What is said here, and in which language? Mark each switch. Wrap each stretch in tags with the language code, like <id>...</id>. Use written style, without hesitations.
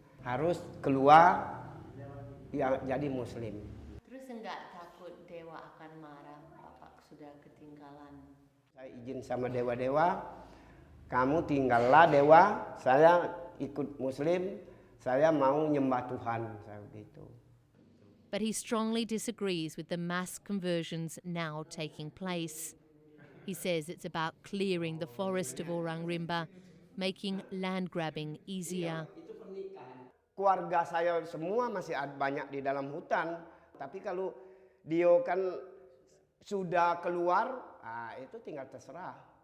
<id>Harus keluar. Ya, jadi Muslim. Terus enggak takut dewa akan marah, Bapak sudah ketinggalan? Saya izin sama dewa-dewa, kamu tinggallah dewa, saya ikut Muslim, saya mau nyembah Tuhan, saya begitu.</id> <en>But he strongly disagrees with the mass conversions now taking place. He says it's about clearing the forest of Orang Rimba, making land grabbing easier.</en> <id>Keluarga saya semua masih banyak di dalam hutan, tapi kalau dia kan sudah keluar, itu tinggal terserah.</id>